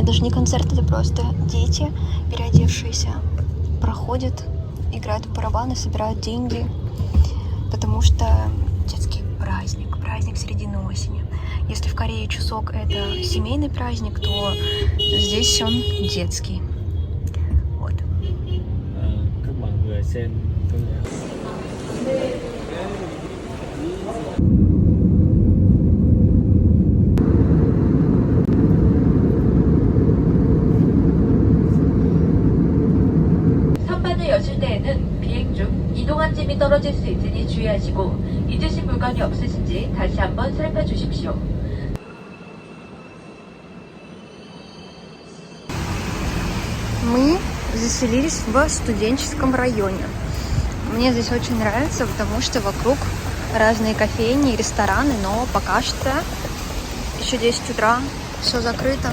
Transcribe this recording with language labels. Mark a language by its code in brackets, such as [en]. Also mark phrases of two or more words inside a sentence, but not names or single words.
[ru] Даже не концерт, это просто дети, переодевшиеся, проходят, играют в барабаны, собирают деньги. потому что детский праздник середины осени. Если в Корее Чусок это семейный праздник, то здесь он детский. Вот. [vi] Các bạn vừa xem tôi [ko] 선반을 여실 때에는 비행 중 이동한 짐이 떨어질 수 있으니 주의하시고 잊으신 물건이 없으신지 다시 한번 살펴주십시오. [ru] Мы заселились в студенческом районе. Мне здесь очень нравится, потому что вокруг разные кофейни, рестораны, но пока что еще 10 утра, все закрыто.